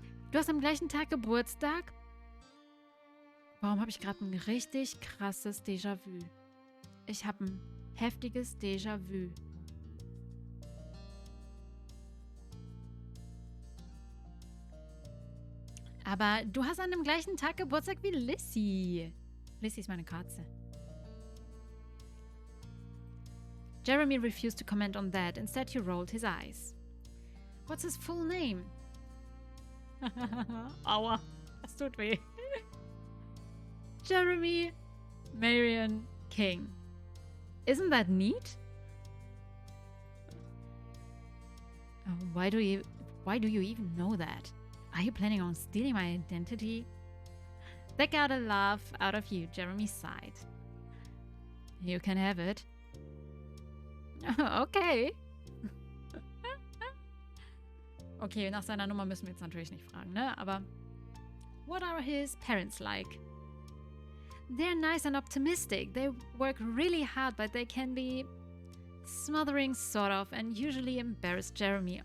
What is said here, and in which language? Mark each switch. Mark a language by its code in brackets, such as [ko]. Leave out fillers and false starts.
[de] Du hast am gleichen Tag Geburtstag? Warum habe ich gerade ein richtig krasses Déjà-vu? Ich habe ein heftiges Déjà-vu. Aber du hast an dem gleichen Tag Geburtstag wie Lissy. Lissy ist meine Katze. [en] Jeremy refused to comment on that. Instead, he rolled his eyes. What's his full name? [de] Aua, das tut weh. [en] Jeremy Marion King. Isn't that neat? Why do you even know that? Are you planning on stealing my identity? That got a laugh out of you, Jeremy sighed. You can have it. Okay. [de] Okay, nach seiner Nummer müssen wir jetzt natürlich nicht fragen, ne? [en] Aber what are his parents like? They're nice and optimistic. They work really hard, but they can be smothering, sort of, and usually embarrass Jeremy.